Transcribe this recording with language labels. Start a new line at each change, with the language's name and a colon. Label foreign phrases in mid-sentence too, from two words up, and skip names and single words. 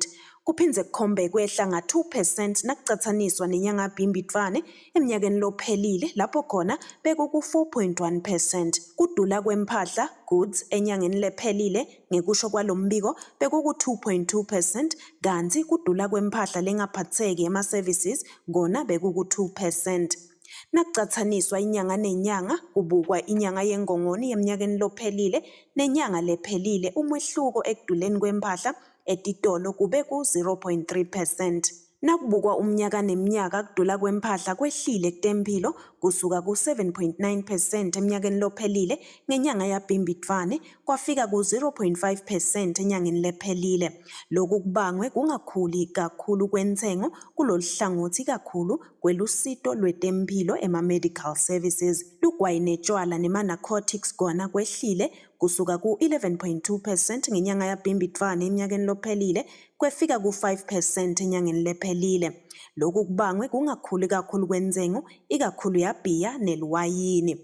Swati: Kuphindze kukhombe kwehla nga 2% nakucathaniswa nenyanga Bhimbidvwane eminyakeni lophelile lapho khona bekuku 4.1%. Kudula kwempahla goods enyangeni lephelile ngekusho kwalombiko bekuku 2.2% kanti kudula kwempahla lengaphatheki ema services ngona bekuku 2%. Nakucathaniswa inyanga nenyanga kubukwa inyanga yeNgongoni yeminyakeni lophelile nenyanga lephelile umehluko ekuduleni kwempahla etitolo kube ku 0.3%. Nakubukwa umnyaka neminyaka kudula kwempahla kwehlile kutemphilo kusuka ku 7.9% eminyakeni lophelile ngenyanga yaBhimbidvwane kwafika ku 0.5% enyangeni lephelile. Lokhu kubangwe kungakhuli kakhulu kwenthengo kulolu hlangothi kakhulu kwelusito lwetemphilo ema-
English: medical services.
Swati: Lugwayi netshwala nema-narcotics kona kwehlile kusuka ku 11.2% ngenyanga yaBhimbidvwane eminyakeni lophelile kwefika ku 5% enyangeni lephelile. Lokhu kubangwe kungakhuli kakhulu kwenthengo ikakhulu yabhiya neluwayini.